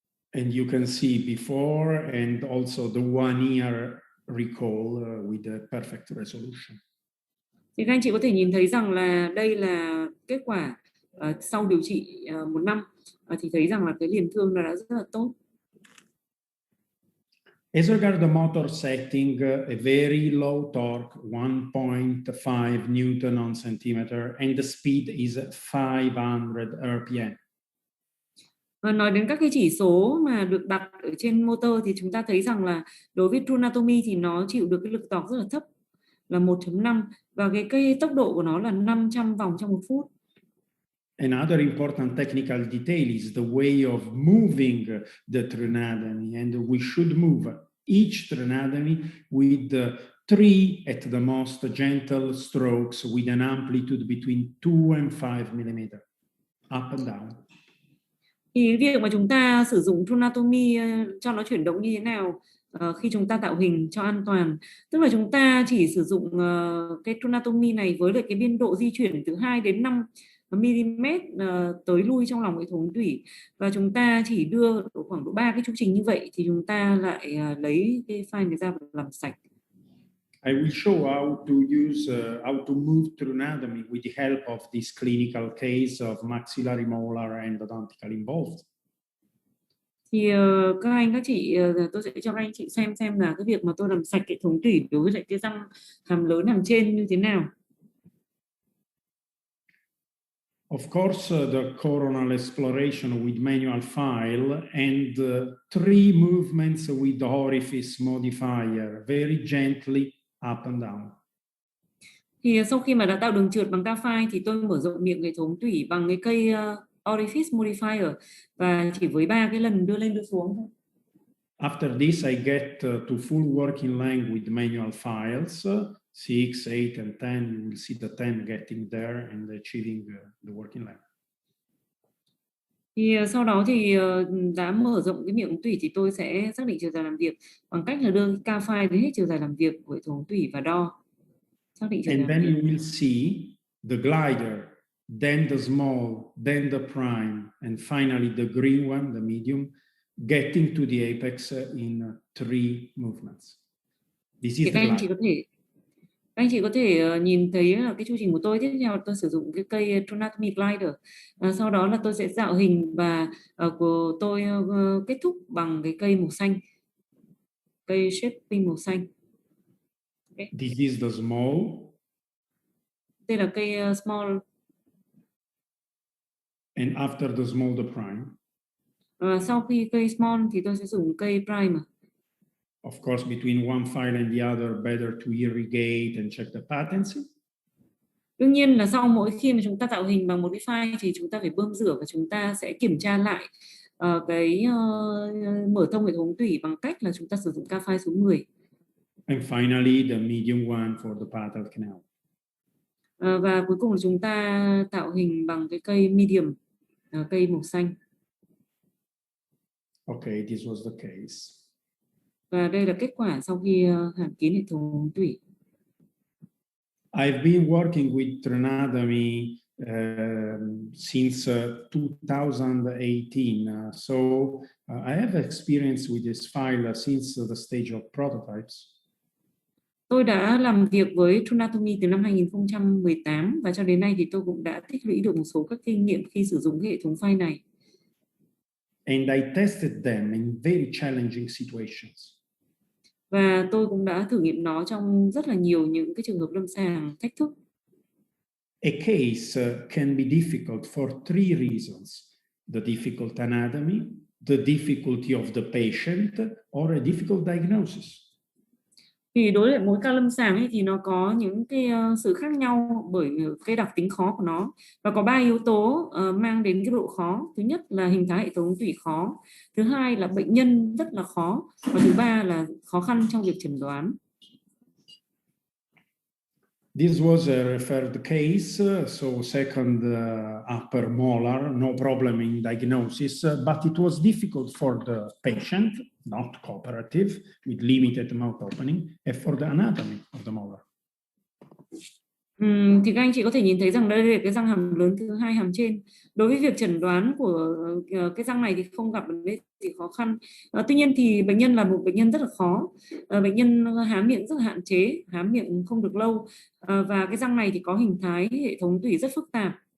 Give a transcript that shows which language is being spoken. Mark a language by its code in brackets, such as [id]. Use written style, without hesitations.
[en] And you can see before and also the 1-year recall with the perfect resolution. [vi] Thì các anh chị có thể nhìn thấy rằng là đây là kết quả sau điều trị 1 năm, thì thấy rằng là cái liền thương nó đã rất là tốt. [en] As regards the motor setting, a very low torque, 1.5 Newton on centimeter, and the speed is 500 RPM. [vi] Nói đến các cái chỉ số mà được đặt ở trên motor thì chúng ta thấy rằng là đối với true anatomy thì nó chịu được cái lực torque rất là thấp là 1.5 và cái tốc độ của nó là 500 vòng trong 1 phút. [en] Another important technical detail is the way of moving the true anatomy, and we should move each true anatomy with 3 at the most gentle strokes with an amplitude between 2 and 5 mm, up and down. [vi] Thì việc mà chúng ta sử dụng true anatomy cho nó chuyển động như thế nào khi chúng ta tạo hình cho an toàn. Tức là chúng ta chỉ sử dụng cái tronatomy này với lại cái biên độ di chuyển từ 2 đến 5 mm tới lui trong lòng hệ thống tủy, và chúng ta chỉ đưa khoảng độ 3 cái chu trình như vậy thì chúng ta lại lấy cái file này ra và làm sạch. [en] I will show how to use, how to move through anatomy with the help of this clinical case of maxillary molar and odontical involved. [vi] Thì các anh các chị, tôi sẽ cho các anh chị xem là cái việc mà tôi làm sạch hệ thống tủy đối với lại cái răng hàm lớn hàm trên như thế nào. [en] Of course, the coronal exploration with manual file and 3 movements with the orifice modifier, very gently up and down. [vi] Thì sau khi mà đã tạo đường trượt bằng K-file thì tôi mở rộng miệng hệ thống tủy bằng cái cây orifice modifier và chỉ với 3 cái lần đưa lên đưa xuống thôi. [en] After this, I get to full working length with manual files, 6, 8, and 10. You will see the 10 getting there and achieving the working length. [vi] Thì sau đó thì đã mở rộng cái miệng tủy thì tôi sẽ xác định chiều dài làm việc bằng cách là đưa K-file đến hết chiều dài làm việc của hệ thống tủy và đo. Xác định chiều dài. [en] And then you will see the glider, then the small, then the prime, and finally the green one, the medium, getting to the apex in 3 movements. This is thì the glider. [vi] Các anh chị có thể nhìn thấy là cái chu trình của tôi. Tiếp theo tôi sử dụng cái cây Tronatomy Glider. Sau đó là tôi sẽ tạo hình và của tôi kết thúc bằng cái cây màu xanh, cây shaping màu xanh. Okay. [en] This is the small. [vi] Đây là cây small. [en] And after the small, the prime. [vi] Sau khi cây small thì tôi sẽ dùng cây prime. [en] Of course, between one file and the other, better to irrigate and check the patency. [vi] Đương nhiên là sau mỗi khi mà chúng ta tạo hình bằng một cái file thì chúng ta phải bơm rửa và chúng ta sẽ kiểm tra lại cái mở thông hệ thống tủy bằng cách là chúng ta sử dụng K-file số 10. [en] And finally, the medium one for the patal canal. [vi] Và cuối cùng là chúng ta tạo hình bằng cái cây medium, cây màu xanh. [en] Okay, this was the case. [vi] Và đây là kết quả sau khi hàn kín hệ thống tủy. [en] I've been working with tronatomy since 2018, so I have experience with this file since the stage of prototypes. [vi] Tôi đã làm việc với tronatomy từ năm 2018 và cho đến nay thì tôi cũng đã tích lũy được một số các kinh nghiệm khi sử dụng cái hệ thống file này. [en] And I tested them in very challenging situations. [vi] Và tôi cũng đã thử nghiệm nó trong rất là nhiều những cái trường hợp lâm sàng thách thức. [en] A case can be difficult for 3 reasons: the difficult anatomy, the difficulty of the patient, or a difficult diagnosis. [vi] Thì đối với mỗi ca lâm sàng ấy thì nó có những cái sự khác nhau bởi cái đặc tính khó của nó, và có 3 yếu tố mang đến cái độ khó. Thứ nhất là hình thái hệ thống tủy khó, thứ hai là bệnh nhân rất là khó, và thứ ba là khó khăn trong việc chẩn đoán. [en] This was a referred case, so second upper molar, no problem in diagnosis, but it was difficult for the patient, not cooperative, with limited mouth opening, and for the anatomy of the molar. [vi] Thì các anh chị có thể nhìn thấy rằng đây là cái răng hàm lớn thứ hai hàm trên. Đối với việc chẩn đoán của cái răng này thì không gặp vấn đề gì khó khăn. Tuy nhiên thì bệnh nhân là một bệnh nhân rất là khó. Bệnh nhân há miệng rất là hạn chế, há miệng không được lâu, và cái răng này thì có hình thái hệ thống tủy rất phức tạp.